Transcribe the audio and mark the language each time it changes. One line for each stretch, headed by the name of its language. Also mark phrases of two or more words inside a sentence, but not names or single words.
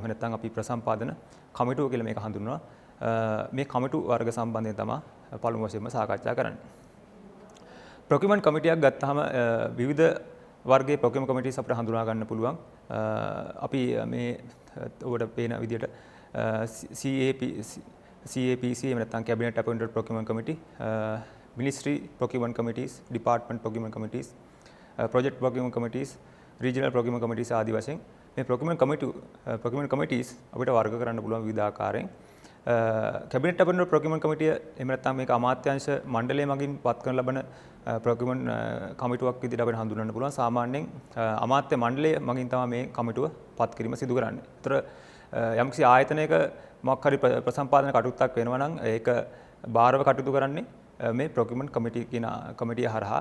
Sinhala: එහෙම නැත්නම් අපි ප්‍රසම්පාදන කමිටුව කියලා මේක හඳුන්වනවා. මේ කමිටු වර්ග සම්බන්ධයෙන් තමයි පළමු වශයෙන්ම සාකච්ඡා කරන්නේ. ප්‍රොකියුමන්ට් කමිටියක් ගත්තාම විවිධ වර්ගයේ
English: procurement committees
Sinhala: අපිට හඳුනා ගන්න පුළුවන්. අපි මේ ඔබට පේන විදිහට CAPC එහෙම නැත්නම්
English: Cabinet Appointed Procurement Committee, Ministry Procurement Committees, Department Procurement Committees, Project Procurement Committees, Regional Procurement Committees
Sinhala: ආදී වශයෙන් මේ
English: procurement committees
Sinhala: අපිට වර්ග කරන්න පුළුවන් විවිධ ආකාරයෙන්.
English: Cabinet Appointed Procurement Committee
Sinhala: එහෙම නැත්නම් මේක අමාත්‍යාංශ මණ්ඩලය මගින් පත් කරන ලබන procurement කමිටුවක් විදිහට අපිට හඳුන්වන්න පුළුවන්. සාමාන්‍යයෙන් අමාත්‍ය මණ්ඩලය මගින් තමයි මේ කමිටුව පත් කිරීම සිදු කරන්නේ. ඒතර යම්කිසි ආයතනයක මොකක් හරි ප්‍රසම්පාදන කටයුත්තක් වෙනවා නම් ඒක බාරව කටයුතු කරන්නේ මේ
English: procurement committee
Sinhala: කියන කමිටිය හරහා.